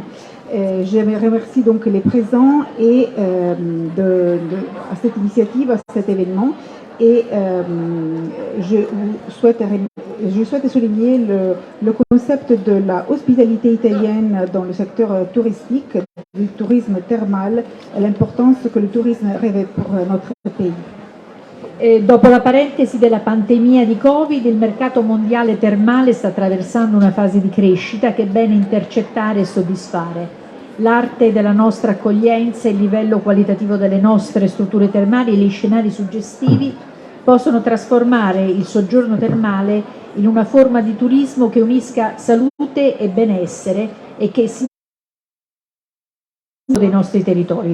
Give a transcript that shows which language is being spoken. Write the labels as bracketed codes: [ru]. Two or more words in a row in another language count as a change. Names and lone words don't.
[fr] Je remercie donc les présents et à cette initiative, à cet événement. Et je souhaite souligner le concept de la hospitalité italienne dans le secteur touristique, du tourisme thermal, e l'importance que le tourisme revêt pour notre pays. [it] Dopo la parentesi della pandemia di Covid, il mercato mondiale termale sta attraversando una fase di crescita che è bene intercettare e soddisfare. L'arte della nostra accoglienza, il livello qualitativo delle nostre strutture termali e gli scenari suggestivi possono trasformare il soggiorno termale in una forma di turismo che unisca salute e benessere e che si dei nostri territori.